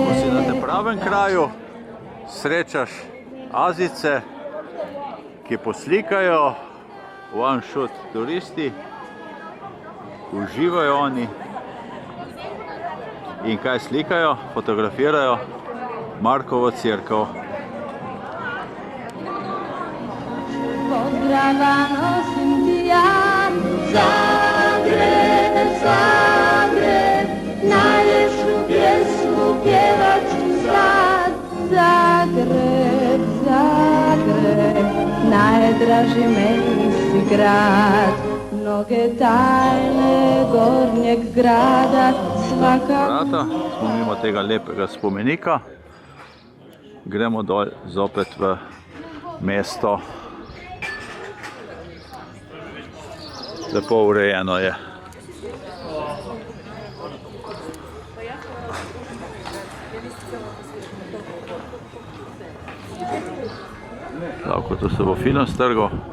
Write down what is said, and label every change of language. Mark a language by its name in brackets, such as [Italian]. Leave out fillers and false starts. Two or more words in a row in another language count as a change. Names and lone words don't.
[Slovenian] Ko si na tem pravem kraju, srečaš Azice, ki poslikajo, [English] one shot [Slovenian] turisti, uživajo oni. In kaj slikajo? Fotografirajo Markovo cerkev. [Croatian] Pozdrava nosim ti ja, Zagreb, Zagreb, najljepšu pjesmu pjevat ću sad. Zagreb, Zagreb, najdraži meni si grad, mnoge tajne Gornjeg grada, svaka... [Slovenian] Vrata, smo mimo tega lepega spomenika, gremo dol zopet v mesto. Lepo urejeno je. Lahko to se bo film strgal.